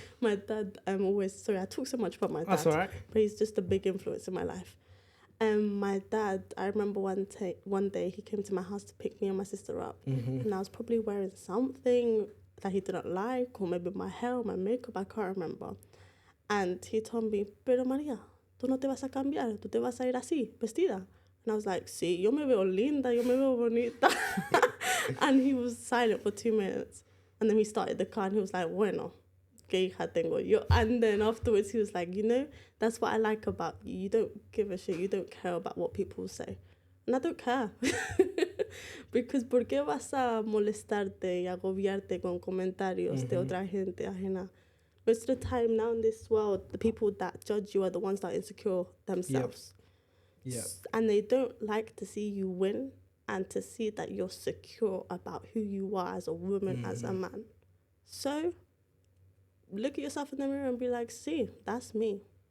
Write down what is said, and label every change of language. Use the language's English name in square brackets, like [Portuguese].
[English] My dad, sorry, I talk so much about my dad. That's all right. But he's just a big influence in my life. My dad, I remember one day he came to my house to pick me and my sister up. And I was probably wearing something that he didn't like, or maybe my hair or my makeup, I can't remember. And he told me, [Spanish] pero María, tú no te vas a cambiar, tú te vas a ir así, vestida. [English] And I was like, [Spanish] sí, yo me veo linda, yo me veo bonita. [English] And he was silent for 2 minutes. And then we started the car and he was like, [Spanish] bueno, ¿qué hija tengo yo? [English] And then afterwards he was like, that's what I like about you. You don't give a shit. You don't care about what people say. And I don't care. Because [Spanish] ¿por qué vas a molestarte y agobiarte con comentarios de otra gente ajena? [English] Most of the time now in this world, the people that judge you are the ones that are insecure themselves. Yep. And they don't like to see you win and to see that you're secure about who you are as a woman, as a man. So look at yourself in the mirror and be like, see, that's me.